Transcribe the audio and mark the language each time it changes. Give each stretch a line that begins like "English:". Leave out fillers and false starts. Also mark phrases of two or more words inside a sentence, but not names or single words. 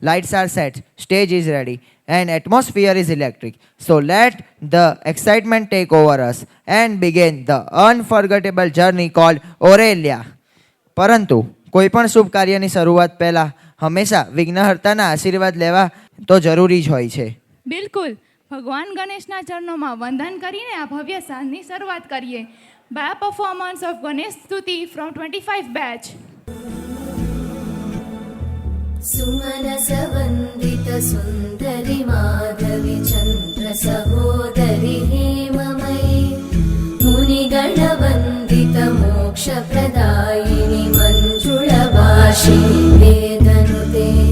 English: Lights are set, stage is ready and atmosphere is electric. So let the excitement take over us and begin the unforgettable journey called Aurelia.
Gujarati: પરંતુ કોઈ પણ શુભ કાર્યની શરૂઆત પહેલા હંમેશા વિઘ્નહર્તાના આશીર્વાદ લેવા તો જરૂરી જ હોય છે. બિલકુલ. ભગવાન ગણેશના ચરણોમાં વંદન કરીને આ ભવ્ય સાંજની શરૂઆત કરીએ.
English: by a performance of Ganesh Stuti from 25 batch.
Sanskrit: सुमनस वन्दित सुन्दरि माधवि चन्द्र सहोदरि हेममयि मुनिगण वन्दित मोक्षप्रदायिनि मञ्जुळभाषिणि वेदनुते